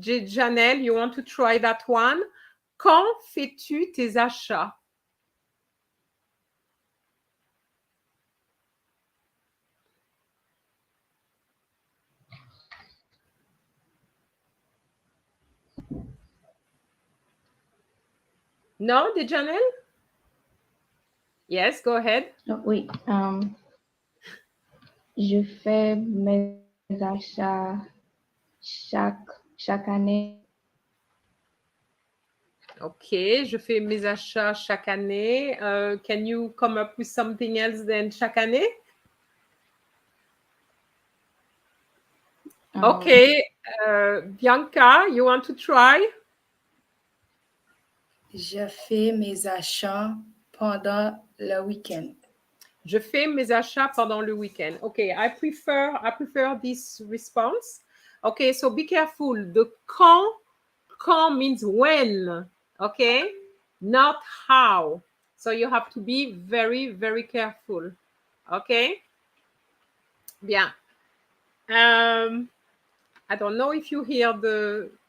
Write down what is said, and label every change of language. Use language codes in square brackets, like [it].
[en] Janelle, you want to try that one? [fr] Quand fais-tu tes achats? [en] No, Janelle? Yes, go ahead. [fr] Oh, oui. Je fais mes achats chaque année. Okay, je fais mes achats chaque année. [en] Can you come up with something else than [fr] chaque année? [en] Okay, Bianca, you want to try? [fr] Je fais mes achats pendant le week-end. Je fais mes achats pendant le week-end. [en] Okay, I prefer this response. Okay, so be careful. The quand means when, okay? Not how. So you have to be very, very careful. Okay? [fr] Bien. [en] I don't know if you hear the